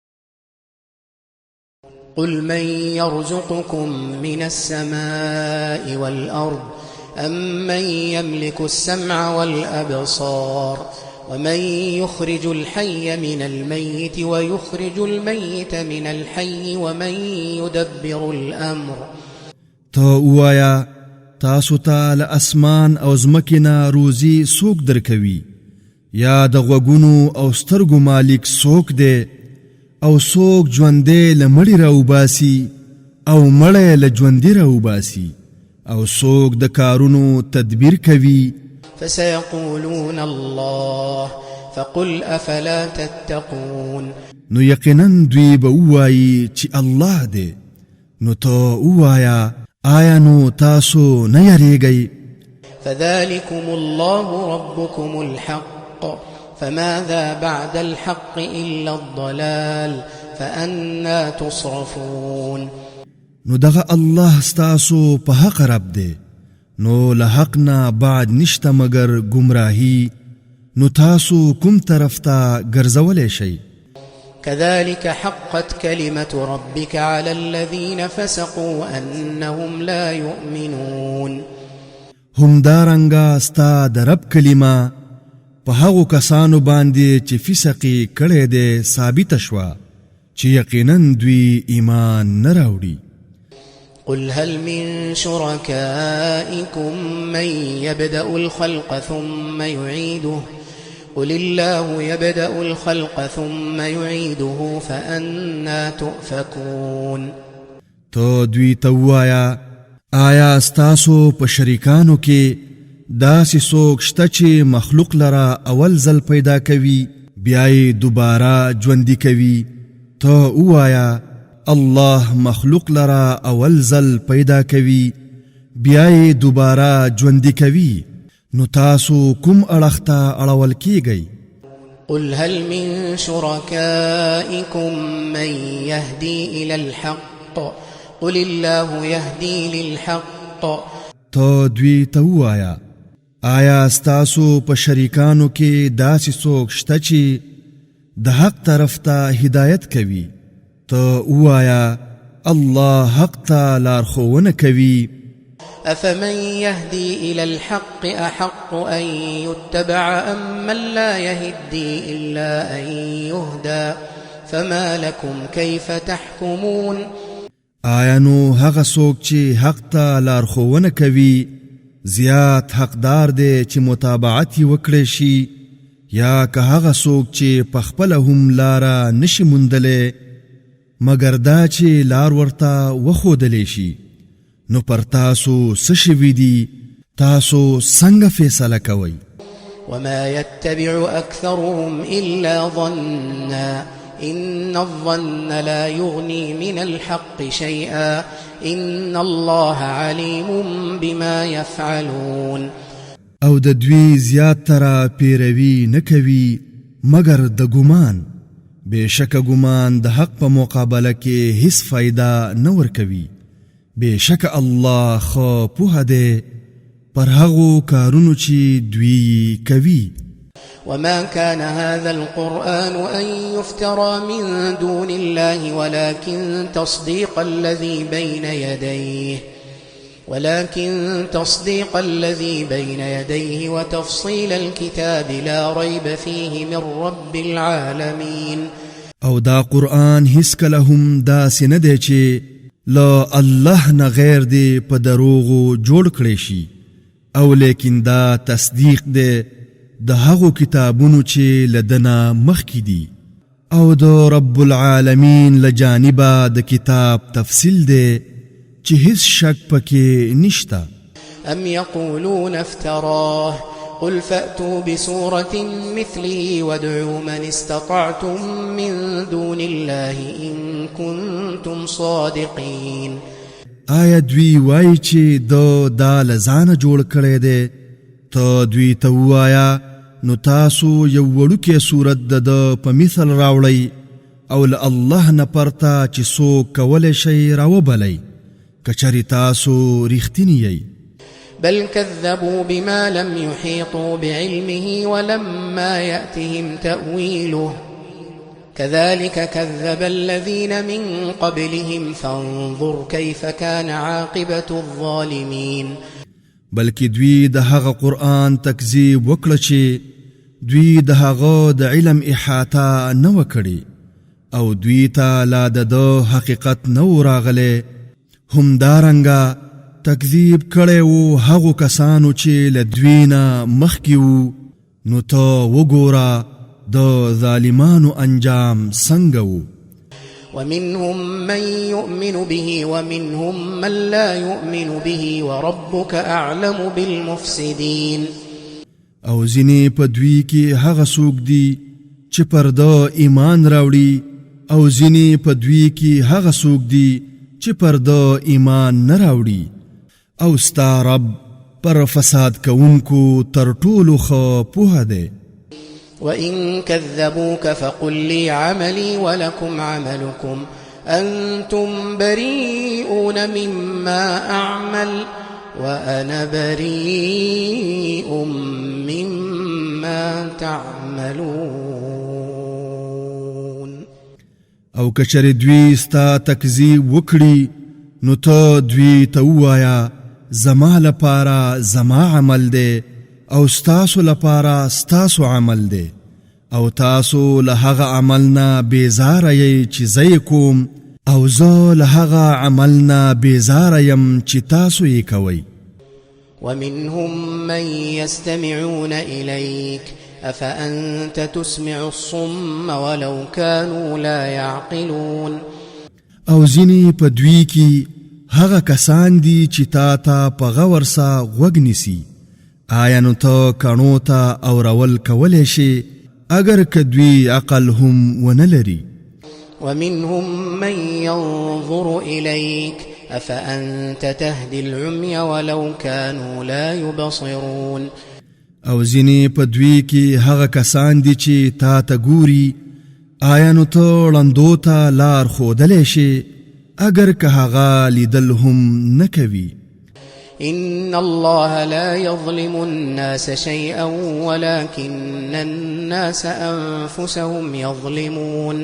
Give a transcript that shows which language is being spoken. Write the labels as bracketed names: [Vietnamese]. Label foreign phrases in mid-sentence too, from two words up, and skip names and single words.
[Arabic] قل من يرزقكم من السماء والأرض أمن يملك السمع والأبصار ومن يخرج الحي من الميت ويخرج الميت من الحي ومن يدبر الأمر [Pashto] توایا تاسو ته له اسمان او زمکینا روزي سوک درکوي یا د غوګونو او سترګو مالک سوک دی او سوک ژوندې له مړي راوباسي او مړی له ژوندي راوباسي او سوک د کارونو تدبیر کوي [Arabic] فسيقولون الله فقل أفلا تتقون [Pashto] نو یقینا دوی به ووایي چې الله دی نو ته ووایه آیا نو تاسو نه یریږئ [Arabic] فذلكم الله ربكم الحق فماذا بعد الحق إلا الضلال فأنا تصرفون [Pashto] نو دغه الله ستاسو په حق رب دی نو له حق نه بعد نشته مگر گمراهی نو تاسو کوم طرف ته ګرځولی شئ [Arabic] كذلك حقت كلمة ربك على الذين فسقوا أنهم لا يؤمنون [Pashto] هم دارنګه ستا د رب کلمه په هغو کسانو باندې چې فسقي کړی دی ثابته شوه چې یقینا دوی ایمان نه راوړي [Arabic] قل هل من شركائكم من يبدأ الخلق ثم يعيده قل الله يبدأ الخلق ثم يعيده فأنا تؤفكون [Pashto] تو دوی ته ووایه آیا ستاسو په شریکانو کې داسې څوک شته چې مخلوق لره اول ځل پیدا کوي بیا یې دوباره ژوندي کوي ته ووایه الله مخلوق لره اول ځل پیدا کوي بیا یې دوباره ژوندي کوي نو تاسو کوم اړخ ته اړول کیږئ [Arabic] قل هل من شركائكم من يهدي إلى الحق قل الله يهدي للحق [Pashto] تو دوی ته ووایه آیا ستاسو په شریکانو کې داسې څوک شته چې د حق طرف ته هدایت کوي ته ووایه الله حق ته لارښوونه کوي [Arabic] أفمن يهدي إلى الحق أحق أن يتبع أم من لا يهدي إلا أن يهدى فما لكم كيف تحكمون [Pashto] آیا نو هغه څوک چې حق ته لارښوونه کوي زیات حقدار دی چې متابعت یې وکړی شي یا که هغه څوک چې پخپله هم لاره نشي موندلی مګر دا چې لار ورته وښودلی شي نو پر تاسو څه شوي دي تاسو څنګه فیصله کوئ [Arabic] وما يتبع أكثرهم إلا ظنا إن الظن لا يغني من الحق شيئا إن الله عليم بما يفعلون [Pashto] او د دوی زیاتره پیروي نه کوي مګر د ګمان بېشکه ګمان د حق په مقابله کې هیڅ فایده نه ورکوي بېشکه الله خو پوهه دی پر هغو کارونو چې دوی کوي [Arabic] وما كان هذا القرآن أن يفترى من دون الله ولكن تصديق الذي بين يديه وتفصيل الكتاب لا ريب فيه من رب العالمين [Pashto] او دا قرآن هیڅ کله هم داسې نه دی چې له الله نه غیر دی په دروغو جوړ کړی شي او لیکن دا تصدیق دی د هغو کتابونو چې له دنه مخکې دي او د [Arabic] رب العالمین [Pashto] له جانبه د کتاب تفصیل دی چې هیڅ شک پکې نشته [Arabic] أم يقولون افتراه قل فأتوا بسورة مثله وادعوا من استطعتم من دون الله إن كنتم صادقين [Pashto] آیا دوی وایي چې دا له ځانه جوړ کړی دی ته دوی ته ووایه نو تاسو یو وړوکی صورت د په مثل راوړئ او له الله نه پرته چې څوک کولی شئ راوبلئ که چېرې تاسو رښتیني یئ [Arabic] بل كذبوا بما لم يحيطوا بعلمه ولما يأتهم تأويله كذلك كذب الذين من قبلهم فانظر كيف كان عاقبة الظالمين. [Pashto] بلکې دوی د هغه قرآن تکذیب وکړه چې دوی د هغه د علم احاطه نه وکړي او دوی ته لا د حقیقت نه راغلی. همدارنګه تکذیب کړی و هغو کسانو چې له دوی نه مخکې وو. نو ته وګوره د ظالمانو انجام څنګه وو. [Arabic] ومنهم من يؤمن به ومنهم من لا يؤمن به وربك أعلم بالمفسدين. [Pashto] او ځینې په دوی کې هغه څوک دي چې پر ده ایمان راوړي او ځینې په دوی کې هغه څوک دي چې پر ده ایمان نه راوړي او ستا رب پر فساد کوونکو تر ټولو ښه پوهه دی. [Arabic] وإن كذبوك فقل لي عملي ولكم عملكم أنتم بريئون مما أعمل وأنا بريء مما تعملون. [Pashto] او کچر دوی ستا تکذیب وکړي نو ته دوی ته ووایه زما لپاره زما عمل دی او ستاسو لپاره ستاسو عمل دی او تاسو له هغه عمل نه بیزاره یې چې زه یې کوم او زه له هغه عمل نه بیزاره یم چې تاسو یې کوئ. [Arabic] ومنهم من يستمعون إليك أفأنت تسمع الصم ولو كانوا لا يعقلون. [Pashto] او ځینې په دوی کې هغه کسان دي چې تا ته په غور سره غوږ نیسي. آیا نو ته کڼو ته اورول کولی شي اگر که دوی عقل هم ونه لري. [Arabic] ومنهم من ينظر إليك أفأنت تهدي العمي ولو كانوا لا يبصرون. [Pashto] او ځینې په دوی کې هغه کسان دي چې تا ته ګوري. آیا نو ته ړندو ته لار ښودلی شي اگر که هغه لیدل هم نه کوي. [Arabic] إن الله لا يظلم الناس شيئا ولكن الناس أنفسهم يظلمون.